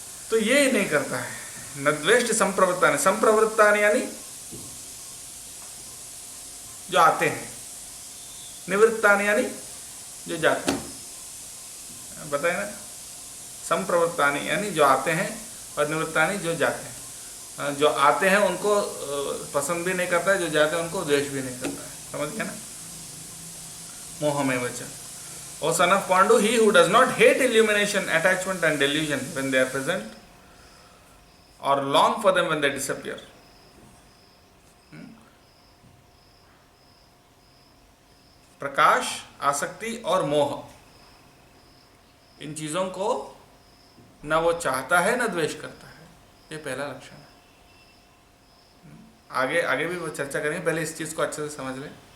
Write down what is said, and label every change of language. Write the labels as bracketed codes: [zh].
[hi] तो ये नहीं करता है, [sa] न द्वेष्ट संप्रवृत्तानि। [hi] संप्रवृत्तानि यानी जो आते हैं, निवृत्तानि यानी जो जाते हैं, बताए ना। संप्रवृत्तानि यानी जो आते हैं, और निवृत्तानि जो जाते हैं। जो आते हैं उनको पसंद भी नहीं करता है, जो जाते हैं उनको द्वेष भी नहीं करता है। समझ गया ना? [sa] मोहमेव च। [en] O son of Pandu, he who does not hate illumination, attachment and delusion when they are present, or long for them when they disappear. [hi] प्रकाश, आसक्ति और मोह, इन चीजों को न वो चाहता है न द्वेष करता है। ये पहला लक्षण है। आगे भी वो चर्चा करेंगे, पहले इस चीज को अच्छे से समझ लें।